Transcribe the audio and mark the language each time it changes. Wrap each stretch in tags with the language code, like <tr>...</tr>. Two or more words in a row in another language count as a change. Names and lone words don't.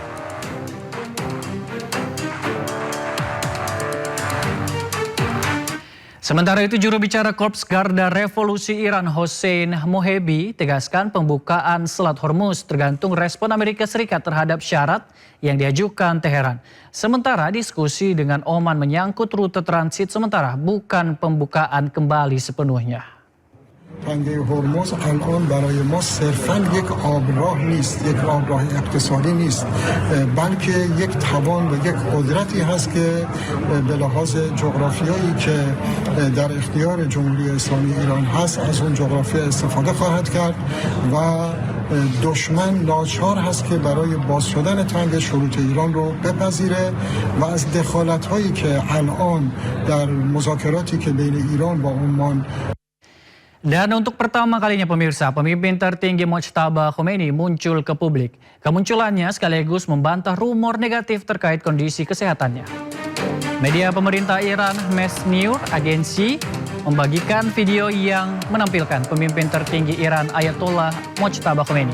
<id>Sementara itu, juru bicara Korps Garda Revolusi Iran Hossein Mohebi tegaskan pembukaan Selat Hormuz tergantung respon Amerika Serikat terhadap syarat yang diajukan Teheran. Sementara diskusi dengan Oman menyangkut rute transit sementara, bukan pembukaan kembali sepenuhnya.</id> <fa>تنگه هرمز الان برای ما صرفاً یک آبراه نیست، یک آبراه اقتصادی نیست، بلکه یک توان و یک قدرتی هست که به لحاظ جغرافیایی که در اختیار جمهوری اسلامی ایران هست از اون جغرافیا استفاده خواهد کرد و دشمن ناچار هست که برای باز شدن تنگه شروط ایران رو بپذیره و از دخالت‌هایی که الان در مذاکراتی که بین ایران با عمان.</fa> <id>Dan untuk pertama kalinya pemirsa, pemimpin tertinggi Mojtaba Khomeini muncul ke publik. Kemunculannya sekaligus membantah rumor negatif terkait kondisi kesehatannya. Media pemerintah Iran Mesnews Agency membagikan video yang menampilkan pemimpin tertinggi Iran Ayatollah Mojtaba Khomeini.</id>